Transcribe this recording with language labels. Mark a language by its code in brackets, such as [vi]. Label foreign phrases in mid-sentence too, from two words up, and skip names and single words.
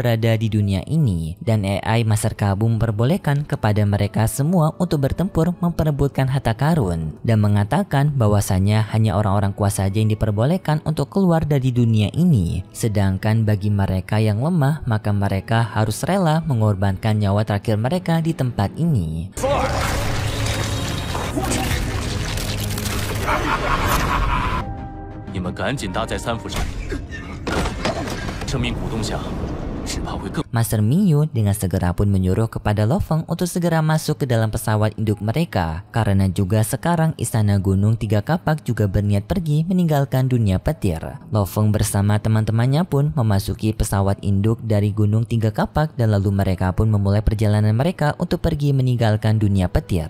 [id] berada di dunia ini, dan AI Master Kabu memperbolehkan kepada mereka semua untuk bertempur memperebutkan harta karun, dan mengatakan bahwasanya hanya orang-orang kuat saja yang diperbolehkan untuk keluar dari dunia ini, sedangkan bagi mereka yang lemah maka mereka harus rela mengorbankan nyawa terakhir mereka di tempat ini. [zh] 你们赶紧搭在三府上，生命鼓动下，只怕会更。 [id] Master Mingyu dengan segera pun menyuruh kepada Lo Feng untuk segera masuk ke dalam pesawat induk mereka, karena juga sekarang istana Gunung Tiga Kapak juga berniat pergi meninggalkan dunia petir. Lo Feng bersama teman-temannya pun memasuki pesawat induk dari Gunung Tiga Kapak, dan lalu mereka pun memulai perjalanan mereka untuk pergi meninggalkan dunia petir.